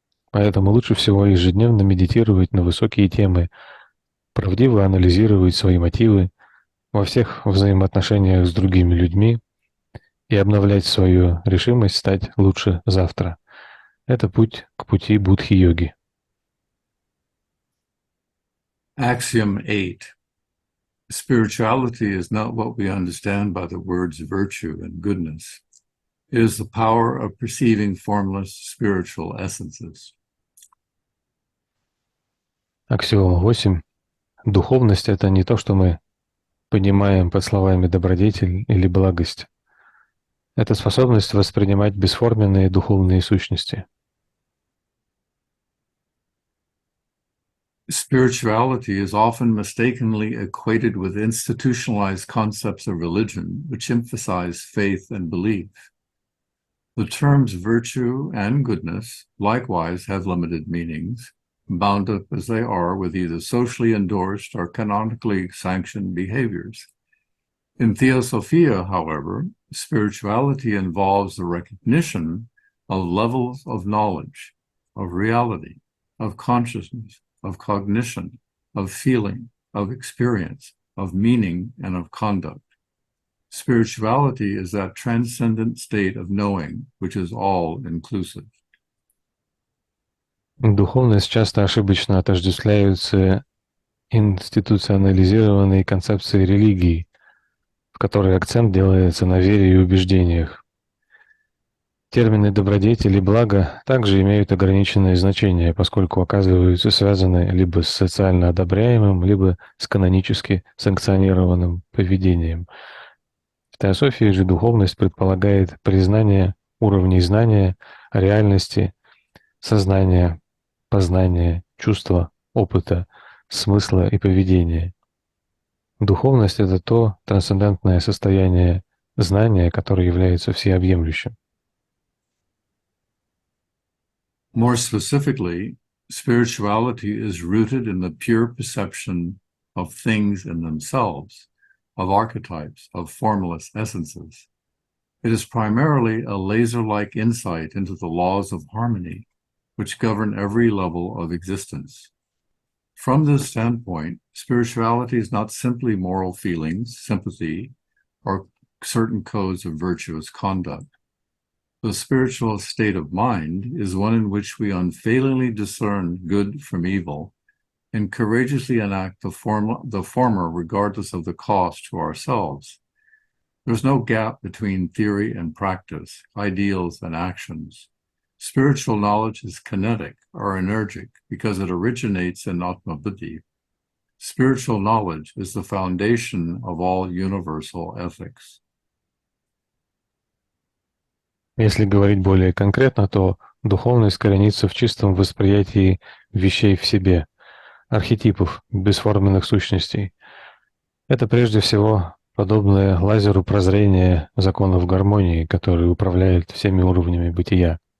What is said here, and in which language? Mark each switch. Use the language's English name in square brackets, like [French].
[Russian] Поэтому лучше всего ежедневно медитировать на высокие темы, правдиво анализировать свои мотивы во всех взаимоотношениях с другими людьми и обновлять свою решимость стать лучше завтра. Это путь к пути будхи-йоги. [English] Axiom 8. Spirituality is not what we understand by the words virtue and goodness. It is the power of perceiving formless spiritual essences. [Russian] Аксиома 8. Духовность — это не то, что мы понимаем под словами добродетель или благость. Это способность воспринимать бесформенные духовные сущности. [English] Spirituality is often mistakenly equated with institutionalized concepts of religion, which emphasize faith and belief. The terms virtue and goodness likewise have limited meanings, bound up as they are with either socially endorsed or canonically sanctioned behaviors. In Theosopia, however, spirituality involves the recognition of levels of knowledge, of reality, of consciousness, of cognition, of feeling, of experience, of meaning, and of conduct. Spirituality is that transcendent state of knowing, which is all-inclusive. [Russian] Духовность часто ошибочно отождествляются институционализированной концепцией религии, в которой акцент делается на вере и убеждениях. Термины «добродетель» и «благо» также имеют ограниченное значение, поскольку оказываются связаны либо с социально одобряемым, либо с канонически санкционированным поведением. В теософии же духовность предполагает признание уровней знания, реальности, сознания, познания, чувства, опыта, смысла и поведения. Духовность — это то трансцендентное состояние знания, которое является всеобъемлющим. [English] More specifically, spirituality is rooted in the pure perception of things in themselves, of archetypes, of formless essences. It is primarily a laser-like insight into the laws of harmony, which govern every level of existence. From this standpoint, spirituality is not simply moral feelings, sympathy, or certain codes of virtuous conduct. The spiritual state of mind is one in which we unfailingly discern good from evil and courageously enact the former regardless of the cost to ourselves. There's no gap between theory and practice, ideals and actions. Spiritual knowledge is kinetic or energetic because it originates in Atma-buddhi. Spiritual knowledge is the foundation of all universal ethics. [Russian] Если говорить более конкретно, то духовность коренится в чистом восприятии вещей в себе, архетипов, бесформенных сущностей. Это прежде всего подобное лазеру прозрения законов гармонии, который управляет всеми уровнями бытия.